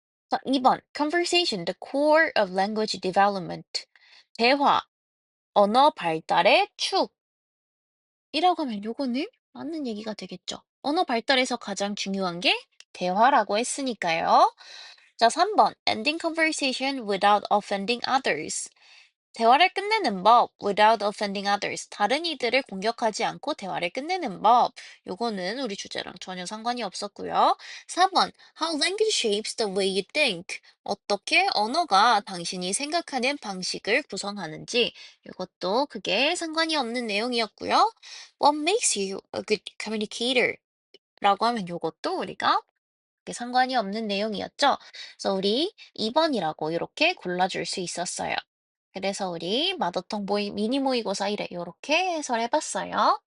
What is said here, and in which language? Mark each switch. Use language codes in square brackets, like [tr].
[ko] 자, 2번 [en] Conversation, the core of language development. [ko] 대화, 언어 발달의 축. 이라고 하면 요거는 맞는 얘기가 되겠죠. 언어 발달에서 가장 중요한 게 대화라고 했으니까요. 자, 3번. [en] Ending conversation without offending others. [ko] 대화를 끝내는 법, [en] without offending others. [ko] 다른 이들을 공격하지 않고 대화를 끝내는 법. 요거는 우리 주제랑 전혀 상관이 없었고요. 4번. [en] How language shapes the way you think. [ko] 어떻게 언어가 당신이 생각하는 방식을 구성하는지. 요것도 그게 상관이 없는 내용이었고요. [en] What makes you a good communicator? [ko] 라고 하면 요것도 우리가 그게 상관이 없는 내용이었죠. 그래서 우리 2번이라고 이렇게 골라줄 수 있었어요. 그래서 우리 마더텅 모의 미니 모의고사 1회 이렇게 해설해봤어요.